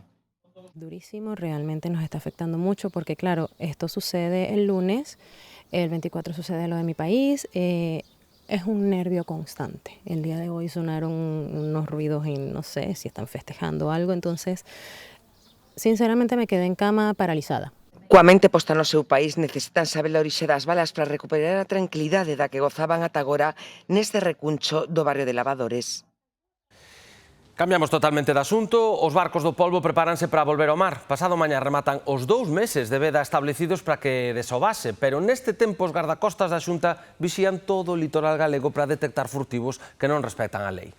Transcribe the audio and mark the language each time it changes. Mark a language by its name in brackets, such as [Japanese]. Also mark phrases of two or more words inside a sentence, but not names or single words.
[Spanish] Durísimo, realmente nos está afectando mucho porque, claro, esto sucede el lunes, el 24 sucede lo de mi país, es un nervio constante. El día de hoy sonaron unos ruidos y no sé si están festejando algo, entonces, sinceramente me quedé en cama paralizada. [Galician] Coa mente posta no seu país necesitan saber a orixe das balas para recuperar a tranquilidade da que gozaban ata agora neste recuncho do barrio de Lavadores. Cambiamos totalmente de asunto. Os barcos do polvo prepáranse para volver ao mar. Pasado mañá rematan os 2 meses de veda establecidos para que desobase, pero neste tempo os gardacostas da Xunta vixían todo o litoral galego para detectar furtivos que non respetan a lei.